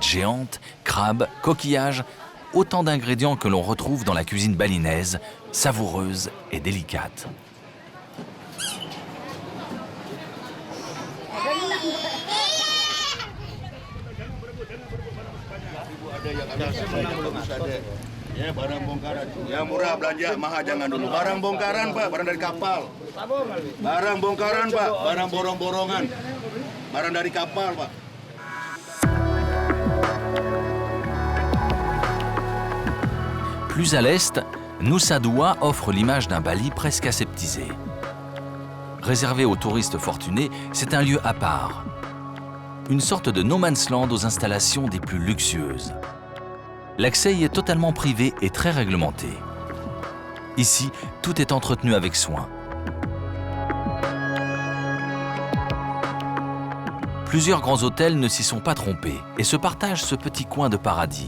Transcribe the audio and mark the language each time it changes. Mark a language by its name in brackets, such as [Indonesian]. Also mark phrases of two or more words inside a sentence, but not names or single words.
[French] géantes, crabes, coquillages, autant d'ingrédients que l'on retrouve dans la cuisine balinaise, savoureuse et délicate. [Indonesian] Ya, barang bongkaran. Yang murah belanja, mahal jangan dulu. Barang bongkaran, Pak, barang dari kapal. Barang bongkaran, Pak, barang borong-borongan. Barang dari kapal, Pak. [French] Plus à l'est, Nusa Dua offre l'image d'un Bali presque aseptisé. Réservé aux touristes fortunés, c'est un lieu à part. Une sorte de [English] no man's land [French] aux installations des plus luxueuses. L'accès y est totalement privé et très réglementé. Ici, tout est entretenu avec soin. Plusieurs grands hôtels ne s'y sont pas trompés et se partagent ce petit coin de paradis.